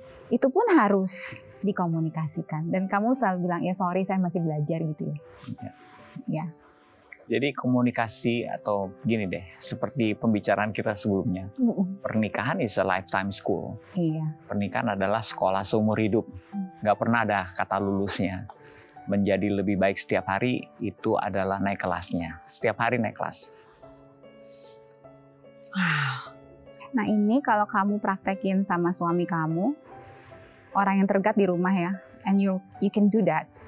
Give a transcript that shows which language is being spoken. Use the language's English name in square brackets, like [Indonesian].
[Indonesian] Itu pun harus dikomunikasikan. Dan kamu selalu bilang, ya sorry saya masih belajar gitu ya. Ya. Jadi komunikasi atau gini deh, seperti pembicaraan kita sebelumnya. Pernikahan [English] is a lifetime school. [Indonesian] Iya. Pernikahan adalah sekolah seumur hidup. Nggak pernah ada kata lulusnya. Menjadi lebih baik setiap hari itu adalah naik kelasnya. Setiap hari naik kelas. Nah ini kalau kamu praktekin sama suami kamu, orang yang terdekat di rumah ya, [English] and you can do that.